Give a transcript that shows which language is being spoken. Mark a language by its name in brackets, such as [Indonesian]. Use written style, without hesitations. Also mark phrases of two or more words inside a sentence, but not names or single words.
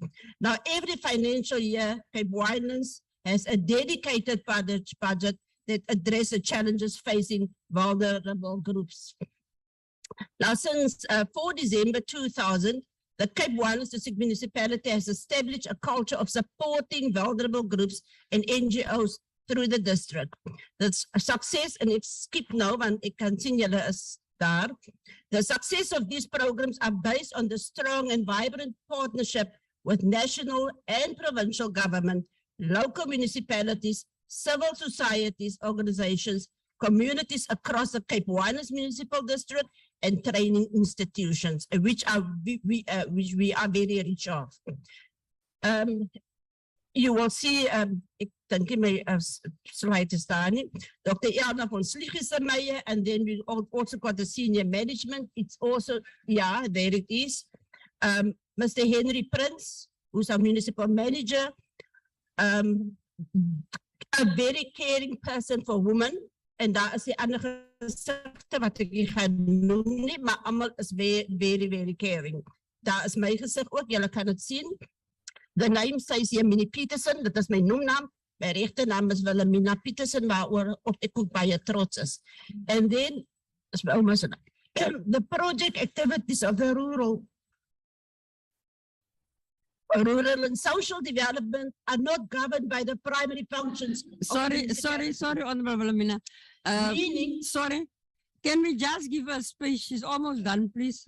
[English] Now, every financial year, Cape Winelands has a dedicated budget that addresses the challenges facing vulnerable groups. Now, since 4 December 2000, the Cape Winelands District Municipality has established a culture of supporting vulnerable groups and NGOs through the district. The success, and [Afrikaans] ek skip nou want ek kan sien julle is daar. The success of these programs are based on the strong and vibrant partnership with national and provincial government, local municipalities, civil societies, organizations, communities across the Cape Winelands Municipal District, and training institutions, which we are very rich of. You will see, ek dink my slide is daar nie. Dr. Elna van Sliegese-Meyer, [English] and then we also got the senior management. It's also, yeah, there it is. Mr. Henry Prince, who's our municipal manager, a very caring person for women. [Afrikaans] En daar is die ander gesigte wat ek nie gaan noem nie, maar almal is [English] very, very caring. [Afrikaans] Daar is my gesig ook, julle kan het sien. [English] The name says here Minnie Peterson, [Afrikaans] dat is my noemnaam. My regte naam is Wilhelmina Peterson, waaroor ek ook baie trots is. [English] And then, [Afrikaans] is my ouma se naam. [English] The project activities of the rural and social development are not governed by the primary functions. Sorry, Honorable Wilhelmina. Meaning, Sorry, can we just give her a space? She's almost done, please.